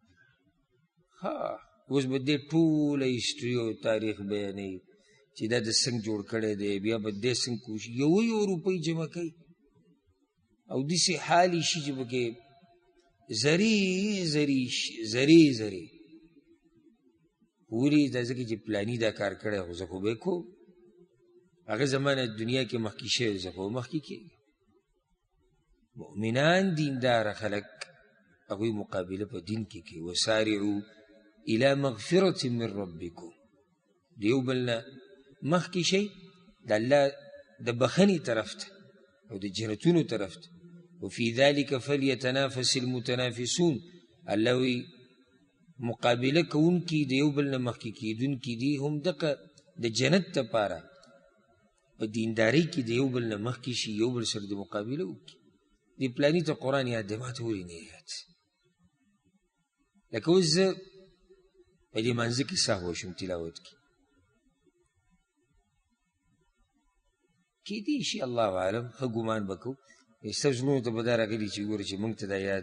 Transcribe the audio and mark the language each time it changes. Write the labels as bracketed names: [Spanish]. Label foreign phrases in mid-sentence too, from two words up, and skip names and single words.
[Pashto] اوس به دې ټوله هسټري او تاریخ بیانوي چې دا د څنګه جوړ کړی دی بیا به دې څنګه کوشي یو روپۍ جمع کوي او داسې حال یې شي چې پکې زری ولې دا ځکه چې پلاني دا کار کړی خو زه خو به یې کوم هغه زمانه دنیا کې مخکې شوی زه خو مخکې کېږم مؤمنان دینداره خلک هغوی مقابله په دین کې کوي [Arabic] وسارعو الى مغفرة من ربکم [Pashto] دیو بلنا مخکې شي د الله د بخنې طرف ته او د جنتونو طرف ته [Arabic] وفي ذلك فليتنافس المتنافسون [Pashto] الله وی مقابله کوونکي د یو بل نه مخکې کېدونکي دي هم دغه د جنت دپاره په دیندارۍ کې د یو بل نه مخکې شي یو بل سره د مقابله وکړي دی پلانی ته قرآن یاد دی ما ته ولې نه یاد لکه اوس زه په دې منځه کې سهو شم تلاوت کې کیدای شي [Arabic] الله اعلم [Pashto] ښه ګمان به کوو ستاسو زړونو ته به دا راغلي چې ګوره چې موږ ته دا یاد